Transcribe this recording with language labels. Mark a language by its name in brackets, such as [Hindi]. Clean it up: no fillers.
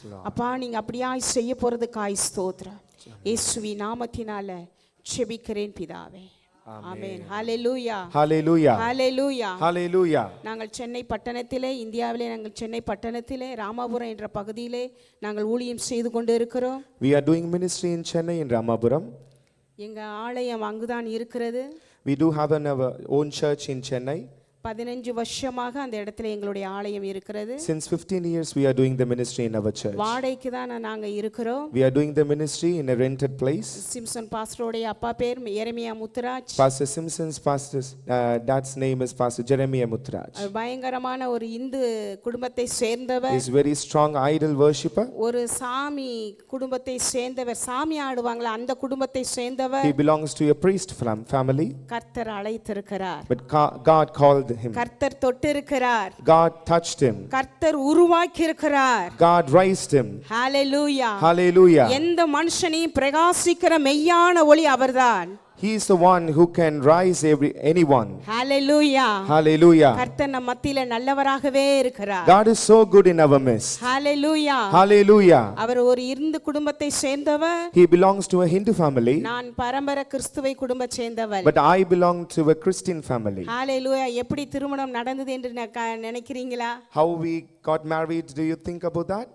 [Tamil] அப்பா நீங்க அப்படியாய் செய்ய போறதுக்காய் ஸ்தோத்திரம். இயேசுவி நாமத்தினால ஜெபிக்கிறேன் பிதாவே, ஆமென். ஹalleluya, ஹalleluya, ஹalleluya, ஹalleluya. நாங்கள் சென்னை பட்டணத்திலே, இந்தியாவிலே நாங்கள் சென்னை பட்டணத்திலே ராமாபுரம் என்ற பகுதியிலே நாங்கள் ஊழியம் செய்து கொண்டு இருக்கிறோம். [English] We are doing ministry in Chennai in Ramapuram. [Tamil] எங்க ஆலயம் அங்குதான் இருக்கிறது. [English] We do have our own church in Chennai. [Tamil] 15 வருஷமாக அந்த இடத்துல எங்களுடைய ஆலயம் இருக்கிறது. [English] Since 15 years we are doing the ministry in our church. [Tamil] வாடகைக்கு தான் நாங்க இருக்கிறோம். [English] We are doing the ministry in a rented place. [Tamil] Simpson பாஸ்டரோட அப்பா பேர் எரேமியா Muthuraj. [English] Pastor Simpson's pastor's dad's name is Pastor Jeremiah Muthraj. [Tamil] அவர் பயங்கரமான ஒரு இந்து குடும்பத்தை சேர்ந்தவர். [English] He is very strong idol worshipper. [Tamil] ஒரு சாமி குடும்பத்தை சேர்ந்தவர். சாமி ஆடுவாங்களா அந்த குடும்பத்தை சேர்ந்தவர். [English] He belongs to a priest family. [Tamil] கர்த்தர் அழைத்திருக்கிறார். [English] But God called him. [Tamil] கர்த்தர் தொட்டிருக்கிறார். [English] God touched him. [Tamil] கர்த்தர் உருவாக்கி இருக்கிறார். [English] God raised him. ஹalleluya. Hallelujah. [Tamil] எந்த மனுஷனையும் பிரகாசிக்கிற மெய்யான ஒளி அவர்தான். [English] He is the one who can rise anyone. ஹalleluya. Hallelujah. [Tamil] கர்த்தர் நம் மத்தியில நல்லவராகவே இருக்கிறார். [English] God is so good in our midst. ஹalleluya. Hallelujah. [Tamil] அவர் ஒரு இந்து குடும்பத்தை சேர்ந்தவர். [English] He belongs to a Hindu family. [Tamil] நான் பரம்பரை கிறிஸ்துவை குடும்ப சேர்ந்தவள். [English] But I belong to a Christian family. ஹalleluya. [Tamil] எப்படி திருமணம் நடந்தது என்று நினைக்கிறீங்களா? [English] How we got married, do you think about that?